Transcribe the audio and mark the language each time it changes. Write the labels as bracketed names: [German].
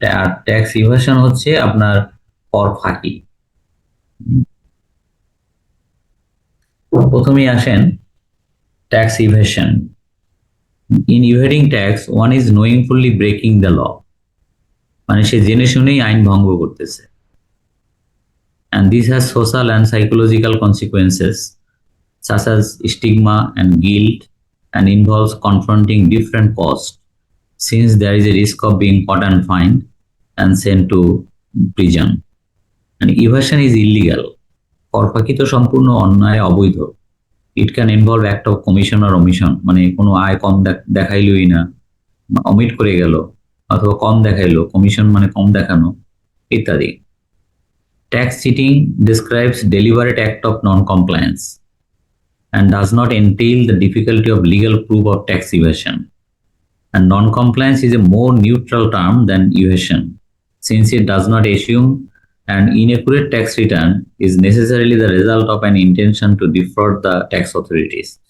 [Bangla] আর tax evasion হচ্ছে আপনার কর ফাঁকি। প্রথমেই আসেন tax evasion. [English] in evading tax one is knowingly breaking the law, [Bangla] মানে সে জেনে শুনেই আইন ভঙ্গ করতেছে। [English] And this has social and psychological consequences such as stigma and guilt, and involves confronting different costs, since there is a risk of being caught and fined and sent to prison. And evasion is illegal. [Bangla] করফাকি তো সম্পূর্ণ অন্যায়, অবৈধ। [English] it can involve act of commission [Bangla] আর ওমিশন, মানে কোনো আয় কম দেখাইলই না, omit করে গেল, অথবা কম দেখাইলো, কমিশন মানে কম দেখানো, ইত্যাদি। [English] Tax cheating describes deliberate act of non-compliance and does not entail the difficulty of legal proof of tax evasion. And non-compliance is a more neutral term than evasion, since it does not assume an inaccurate tax return is necessarily the result of an intention to defraud the tax authorities.